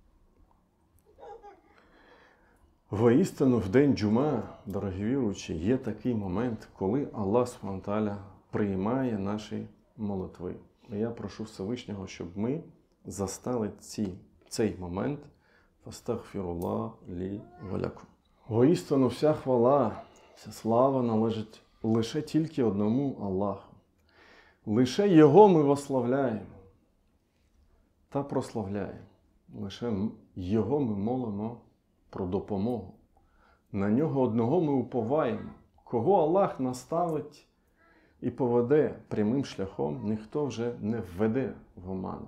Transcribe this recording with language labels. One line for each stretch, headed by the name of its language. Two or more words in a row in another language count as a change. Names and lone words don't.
Ukrainian: Воістину в день джума, дорогі віруючі, є такий момент, коли Аллах
Arabic: سبحانه وتعالى
Ukrainian: приймає наші молитви. І я прошу Всевишнього, щоб ми застали цей момент.
Arabic: فأستغفر الله لي ولكم.
Ukrainian: Воістину вся хвала, вся слава належить лише тільки одному Аллаху. Лише Його ми вославляємо та прославляємо. Лише Його ми молимо про допомогу. На Нього одного ми уповаємо. Кого Аллах наставить і поведе прямим шляхом, ніхто вже не введе в оману.